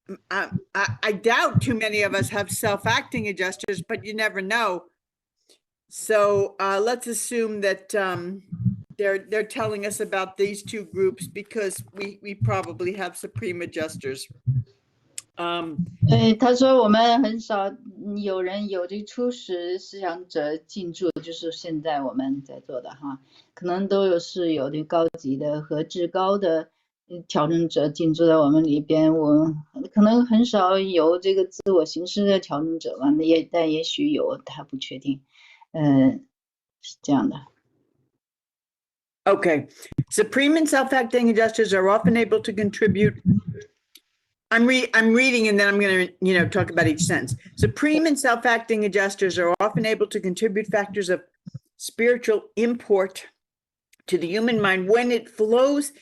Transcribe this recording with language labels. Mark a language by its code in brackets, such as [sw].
[en] I doubt too many of us have self-acting adjusters, but you never know. So let's assume that they're telling us about these two groups because we probably have supreme adjusters. [zh] 他说我们很少有人有这初始思想者进驻，就是现在我们在做的哈，可能都是有的高级的和至高的调整者进驻在我们里边，我可能很少有这个自我形式的调整者吧，但也许有，他不确定，是这样的。 [en] Okay, supreme and self-acting adjusters are often able to contribute. I'm reading and then I'm going to, talk about each sentence. Supreme and self-acting adjusters are often able to contribute factors of spiritual import to the human mind when it flows.